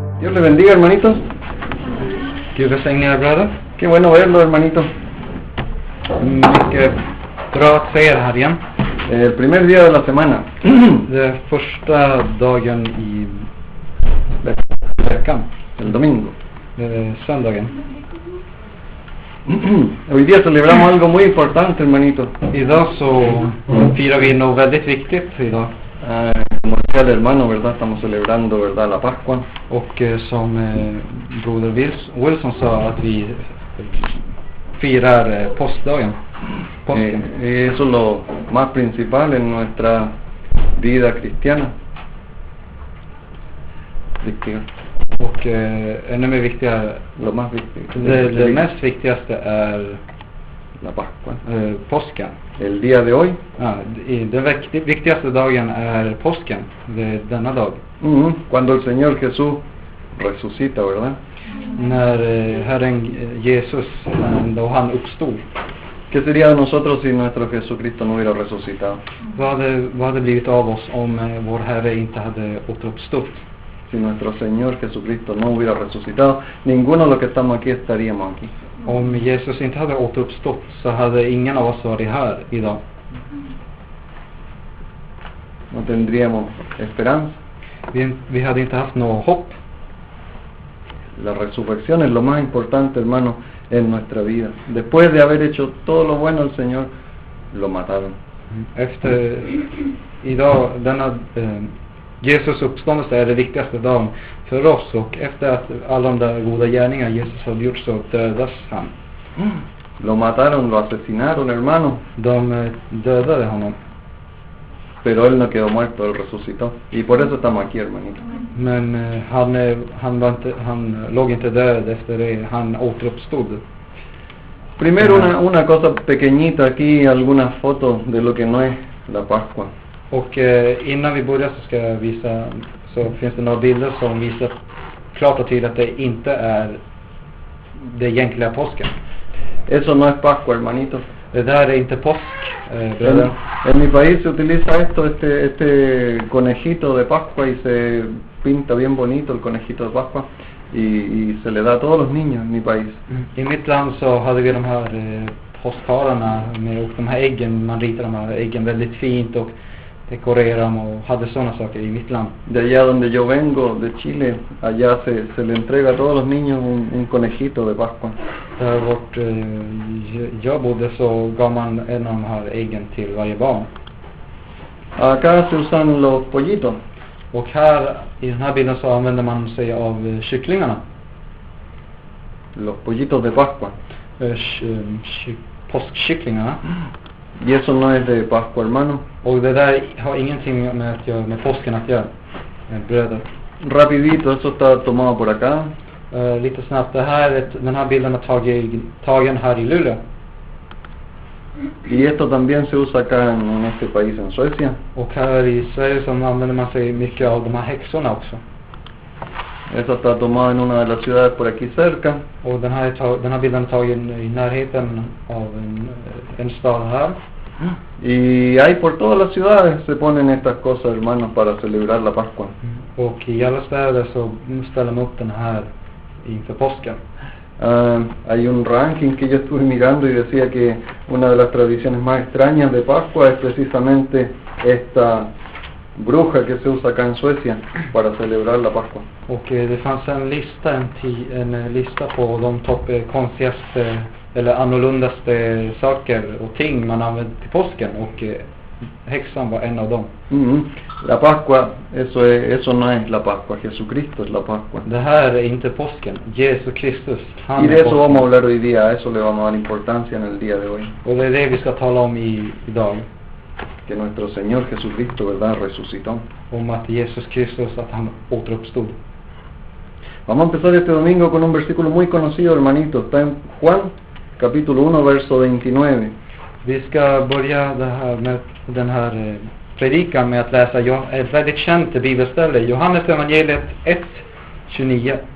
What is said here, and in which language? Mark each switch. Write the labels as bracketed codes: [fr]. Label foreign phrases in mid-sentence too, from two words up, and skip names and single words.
[es] Dios le bendiga, hermanitos. [sv] Gud välsigne er bröder. [es] Qué bueno verlo, hermanito. [sv] Mycket bra att se er här igen. [es] El primer día de la semana. [sv] Det första dagen i veckan. [es] El domingo. [sv] Söndagen. [es] Hoy día celebramos algo muy importante, hermanito. [sv] Idag så firar vi något väldigt viktigt idag. [es] Como decía el hermano, ¿verdad? Estamos celebrando, ¿verdad? La Pascua. [sv] Och som broder Wilson sa att vi firar påskdagen. Påsken. [es] Eso es lo más principal en nuestra vida cristiana. [sv] Och ännu mer viktigare, [es] Lo más viktigt. [sv] det mest viktigaste är [es] la Pascua. [sv] Påsken. [es] El día de hoy. [sv] Ja, den viktigaste dagen är påsken, denna dag. [es] Cuando el Señor Jesús resucita, ¿verdad? [sv] När Herren Jesus, då han uppstod. [es] ¿Qué sería de nosotros si nuestro Jesucristo no hubiera resucitado? [sv] Vad hade blivit av oss om vår Herre inte hade återuppstått? [es] Si nuestro Señor Jesucristo no hubiera resucitado, ninguno de los que estamos aquí estaríamos aquí. [sv] Om Jesus inte hade återuppstått så hade ingen av oss varit här idag. [es] No tendríamos esperanza. [sv] Vi hade inte haft något hopp. [es] La resurrección es lo más importante, hermano, en nuestra vida. Después de haber hecho todo lo bueno al Señor, lo mataron. [sv] Efter idag, denna Jesus uppståndelse är det viktigaste dagen för oss, och efter att alla de där goda gärningar Jesus har gjort så dödas han. [es] Lo mataron, lo asesinaron, hermano. [sv] De dödade honom. [es] Pero él no quedó muerto, él resucitó. Y por eso estamos aquí, hermanito. [sv] Men han låg inte död efter det, han återuppstod. [es] Primero una cosa pequeñita aquí, algunas fotos de lo que no es la Pascua. [sv] Och innan vi börjar så ska jag visa, så finns det några bilder som visar klart och tydligt att det inte är det egentliga påsken. [es] Eso no es Pascua, hermanito. [sv] Det där är inte påsk, bröder. [es] En mi país se utiliza este conejito de Pascua y se pinta bien bonito el conejito de Pascua y se le da a todos los niños en mi país. [sv] I mitt land så hade vi de här påskhararna med, och de här äggen, man ritar de här äggen väldigt fint och dekorerar dem och hade sådana saker i mitt land. [es] De allá donde yo vengo, de Chile, allá se le entrega a todos los niños un conejito de Pascua. [sv] Där vart jag bodde så gav man en av de här äggen till varje barn. [es] Acá se usan los pollitos. [sv] Och här i den här bilden så använder man sig av kycklingarna. [es] Los pollitos de Pascua. [sv] Påskkycklingarna. [es] Y eso no es de Pascua, hermano. [sv] Och det där har ingenting med påsken att göra, bröder. [es] Rapidito, eso está tomado por acá. [sv] Lite snabbt, den här bilden är tagen här i Luleå. [es] Y esto también se usa acá en este país, en Suecia. [sv] Och här i Sverige så använder man sig mycket av de här häxorna också. [es] Eso está tomado en una de las ciudades por aquí cerca. [sv] Och den här bilden är tagen i närheten av en stad här. [es] Y ahí por todas las ciudades se ponen estas cosas, hermanos, para celebrar la Pascua. [sv] Och i alla städer så ställer man upp den här inför påsken. [es] Hay un ranking que yo estuve mirando y decía que una de las tradiciones más extrañas de Pascua es precisamente esta bruja que se usa acá en Suecia para celebrar la Pascua. [sv] Och det fanns en lista på de konstigaste eller annorlundaste saker och ting man använder till påsken, och häxan var en av dem. [es] La Pascua, eso no es la Pascua, Jesucristo es la Pascua. [sv] Det här är inte påsken, Jesus Kristus. [es] Y de eso vamos a hablar hoy día, a eso le vamos a dar importancia en el día de hoy. [sv] Och det är det vi ska tala om idag. [es] Que nuestro Señor Jesucristo, ¿verdad?, resucitó. [sv] Om att Jesus Kristus, att han återuppstod. [es] Vamos a empezar este domingo con un versículo muy conocido, hermanito. Está en Juan, capítulo 1, verso 29. [sv] Vi ska börja med den här predikan med att läsa ett väldigt känt bibelställe, Johannes evangeliet 1:29.